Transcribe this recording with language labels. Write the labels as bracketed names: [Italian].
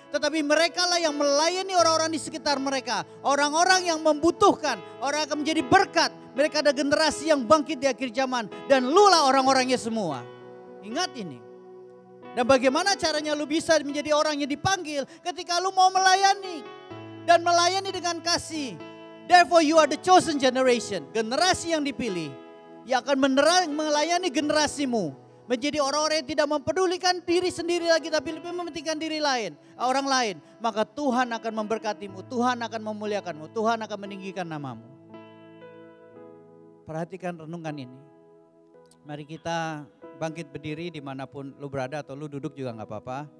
[Indonesian] Tetapi mereka lah yang melayani orang-orang di sekitar mereka. Orang-orang yang membutuhkan, orang akan menjadi berkat. Mereka ada generasi yang bangkit di akhir zaman. Dan lu lah orang-orangnya semua. Ingat ini. Dan bagaimana caranya lu bisa menjadi orang yang dipanggil ketika lu mau melayani. Dan melayani dengan kasih. [English] Therefore you are the chosen generation. [Indonesian] Generasi yang dipilih. Yang akan melayani generasimu. Menjadi orang-orang yang tidak mempedulikan diri sendiri lagi. Tapi lebih mementingkan diri lain. Orang lain. Maka Tuhan akan memberkatimu. Tuhan akan memuliakanmu. Tuhan akan meninggikan namamu. Perhatikan renungan ini. Mari kita bangkit berdiri dimanapun lu berada atau lu duduk juga gak apa-apa.